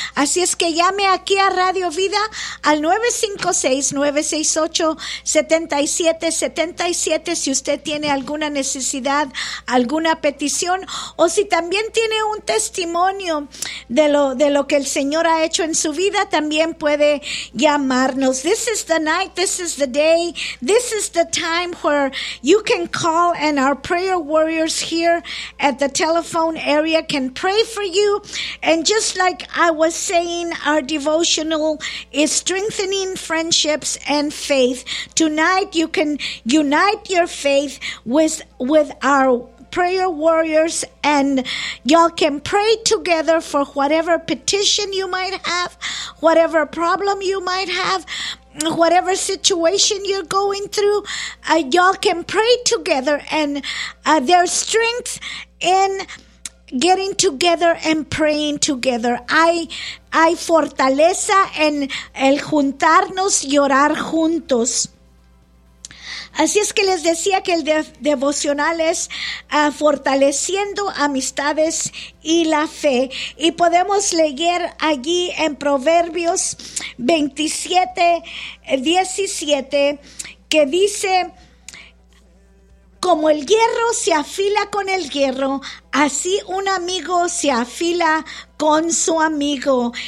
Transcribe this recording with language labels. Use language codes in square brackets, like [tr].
[es] Así es que llame aquí a Radio Vida al 956-968-7777 si usted tiene alguna necesidad, alguna petición, o si también tiene un testimonio de lo que el Señor ha hecho en su vida, también puede llamarnos. [en] This is the night, this is the day, this is the time where you can call. And our prayer warriors here at the telephone area can pray for you. And just like I was saying, our devotional is strengthening friendships and faith. Tonight, you can unite your faith with our prayer warriors, and y'all can pray together for whatever petition you might have, whatever problem you might have, whatever situation you're going through, y'all can pray together, and there's strength in getting together and praying together. [es] Hay fortaleza en el juntarnos y orar juntos. Así es que les decía que el devocional es fortaleciendo amistades y la fe. Y podemos leer allí en Proverbios 27, 17, que dice: como el hierro se afila con el hierro, así un amigo se afila con su amigo.